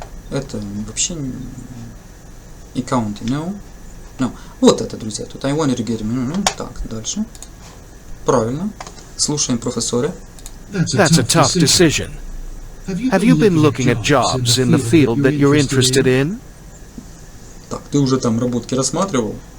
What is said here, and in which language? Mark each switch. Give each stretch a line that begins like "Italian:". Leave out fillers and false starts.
Russian: Это вообще и counting, no. Вот это, друзья, тут
English: I wanted to get him.
Russian: Так, дальше. Правильно. Слушаем профессора.
English: That's a tough decision. Have you been looking at jobs in the field that you're interested in?
Russian: Так, ты уже там работки рассматривал?